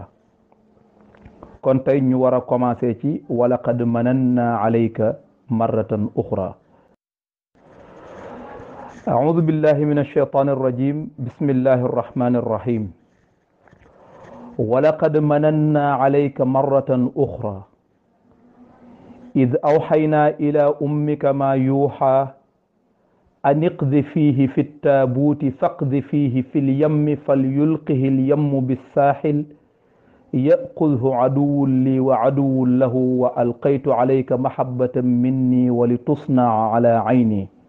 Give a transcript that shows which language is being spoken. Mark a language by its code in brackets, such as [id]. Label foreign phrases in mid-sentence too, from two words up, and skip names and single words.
[wo] kon tey ñu war a commencé ci [ar] ولقد مننا عليك مرة أخرى. أعوذ بالله من الشيطان الرجيم. بسم الله الرحمن الرحيم. ولقد مننا عليك مرة أخرى إذ أوحينا إلى أمك ما يوحى أن اقذ فيه في التابوت فاقذ فيه في اليم فليلقه اليم بالساحل يأخذه عدو لي وعدو له وألقيت عليك محبة مني ولتصنع على عيني